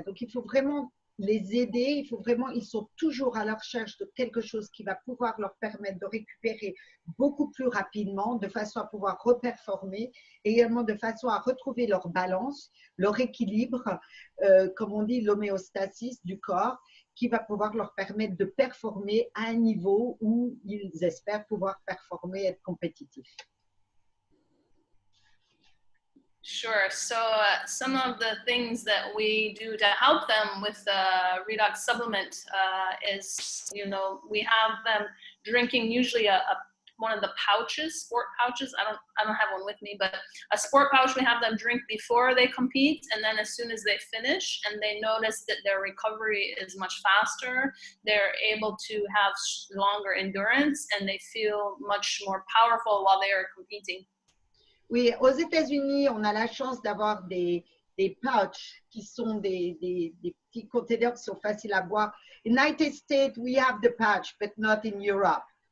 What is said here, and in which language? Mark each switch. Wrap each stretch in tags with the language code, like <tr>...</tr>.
<fr>Donc, il faut vraiment les aider, ils sont toujours à la recherche de quelque chose qui va pouvoir leur permettre de récupérer beaucoup plus rapidement, de façon à pouvoir reperformer, et également de façon à retrouver leur balance, leur équilibre, comme on dit, l'homéostasis du corps, qui va pouvoir leur permettre de performer à un niveau où ils espèrent pouvoir performer et être compétitifs.</fr> <en>Sure. So some of the things that we do to help them with the redox supplement is, we have them drinking usually one of the pouches, sport pouches. I don't have one with me, but a sport pouch we have them drink before they compete, and then as soon as they finish and they notice that their recovery is much faster, they're able to have longer endurance and they feel much more powerful while they are competing.</en> <fr>Oui, aux États-Unis, on a la chance d'avoir des des pouches qui sont des petits containers qui sont faciles à boire.</fr> <en>In United States, we have the pouch, but not in Europe.</en>